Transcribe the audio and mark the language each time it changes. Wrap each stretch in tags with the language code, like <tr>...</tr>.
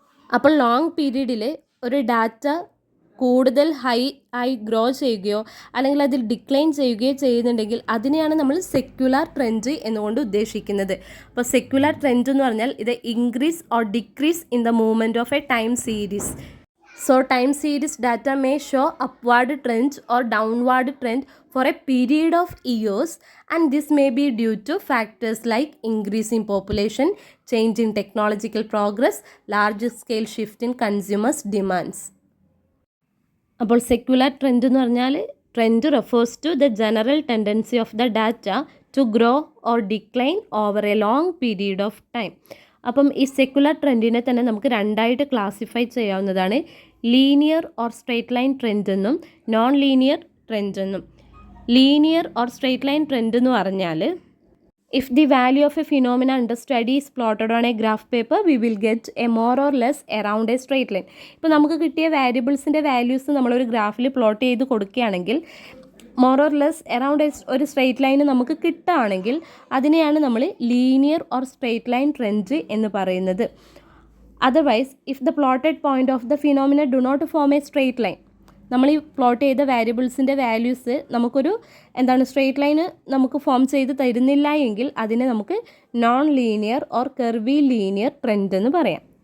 <ml>അപ്പോൾ ലോങ് പീരീഡിൽ ഒരു ഡാറ്റ കൂടുതൽ ഹൈ ആയി ഗ്രോ ചെയ്യുകയോ അല്ലെങ്കിൽ അതിൽ ഡിക്ലൈൻ ചെയ്യുകയോ ചെയ്യുന്നുണ്ടെങ്കിൽ അതിനെയാണ് നമ്മൾ സെക്യുലർ ട്രെൻഡ് എന്നുകൊണ്ട് ഉദ്ദേശിക്കുന്നത്. അപ്പോൾ സെക്യുലർ ട്രെൻഡ് എന്ന് പറഞ്ഞാൽ ഇത്</ml> <en>Increase or decrease in the movement of a time series. So time series data may show upward trend or downward trend for a period of years, and this may be due to factors like increase in population, change in technological progress, large scale shift in consumers' demands.</en> <ml>അപ്പോൾ secular trend എന്ന് പറഞ്ഞാൽ</ml> <en>Trend refers to the general tendency of the data to grow or decline over a long period of time.</en> <ml>അപ്പം ഈ secular ട്രെൻഡിനെ തന്നെ നമുക്ക് രണ്ടായിട്ട് classify ചെയ്യാവുന്നതാണ്.</ml> <en>Linear or straight line trend എന്നും non linear trend എന്നും.</en> <ml>Linear or straight line trend എന്ന് പറഞ്ഞാൽ</ml> <en>if the value of a phenomena under study is plotted on a graph paper, we will get a more or less around a straight line.</en> <ml>ഇപ്പോൾ നമുക്ക് കിട്ടിയ വാരിയബിൾസിൻ്റെ values നമ്മളൊരു ഗ്രാഫിൽ plot ചെയ്ത് കൊടുക്കുകയാണെങ്കിൽ more or less around ഒരു straight line നമുക്ക് കിട്ടുകയാണെങ്കിൽ അതിനെയാണ് നമ്മൾ linear or straight line trend എന്ന് പറയുന്നത്.</ml> <en>otherwise if the plotted point of the phenomena do not form a straight line,</en> <ml>നമ്മൾ ഈ പ്ലോട്ട് ചെയ്ത വാരിയബിൾസിൻ്റെ വാല്യൂസ് നമുക്കൊരു സ്ട്രെയിറ്റ് ലൈന് നമുക്ക് ഫോം ചെയ്ത് തരുന്നില്ല എങ്കിൽ അതിനെ നമുക്ക് non linear or കർവി linear trend എന്ന് പറയാം.</ml>